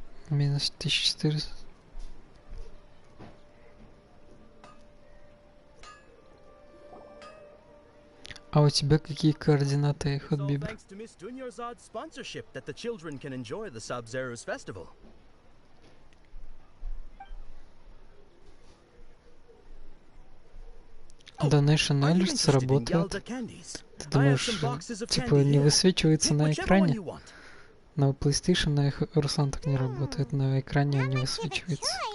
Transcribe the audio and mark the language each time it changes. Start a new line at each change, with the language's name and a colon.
Russian: Минус 1400. А у тебя какие координаты, Ходбибр?
English: Thanks to Miss Dunyarzad's sponsorship that the children can enjoy the Sabzeruz festival.
Russian: Donation Alerts работает. Ты думаешь, типа не высвечивается на экране? На PlayStation на Руслан так не работает, на экране он не высвечивается.